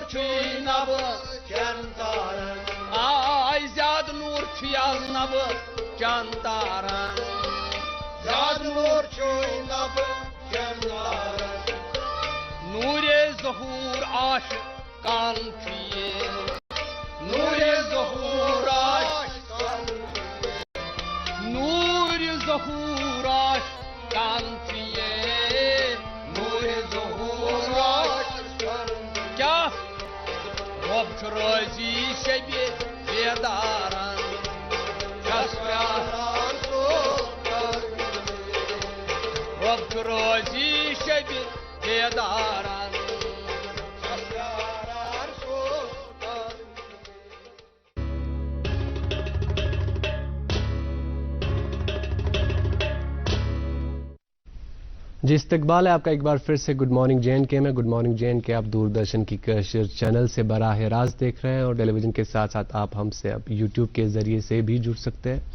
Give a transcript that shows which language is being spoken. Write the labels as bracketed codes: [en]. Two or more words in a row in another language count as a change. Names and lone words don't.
[ks] چھوئی نب چند تاران آئی زیاد نور چھوئی نب چند تاران زیاد نور چھوئی نب چند تاران نور ظہور آش کان تھیے نور ظہور آش نور ظہور آش کان تھیے نور ظہور آش کیا رب چھ روزی شبی بیداران چھس پیاران رب چھ روزی شبی بیداران [ur] جی استقبال ہے آپ کا ایک بار پھر سے [en] good morning [ur] جے این کے میں. [en] good morning [ur] جے این کے آپ دوردرشن کی کشر چینل سے براہ راست دیکھ رہے ہیں اور ٹیلی ویژن کے ساتھ ساتھ آپ ہم سے اب یوٹیوب کے ذریعے سے بھی جڑ سکتے ہیں.